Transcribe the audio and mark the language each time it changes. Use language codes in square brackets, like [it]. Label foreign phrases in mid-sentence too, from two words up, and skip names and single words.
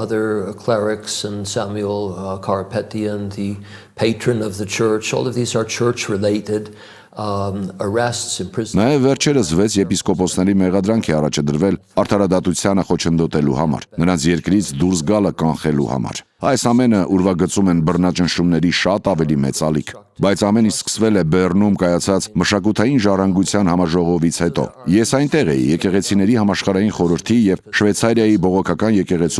[en] Other clerics and Samuel Karapetyan, the patron of the church, all of these are church related arrests, imprisonment. [hy] Նաև վերջերս 6 եպիսկոպոսների մեղադրանք է առաջադրվել արդարադատությանը խոչընդոտելու համար, նրանց երկրից դուրս գալը կանխելու համար։ Այս ամենը ուրվագծում են բռնաճնշումների շատ ավելի մեծ ալիք։ Բայց ամեն ինչ սկսվել է Բեռնում կայացած մշակութային ժառանգության համաժողովից հետո։ Ես այնտեղ էի եկեղեցիների համաշխարհային խորհրդի եւ Շվեյցարիայի բողոքական եկեղեցու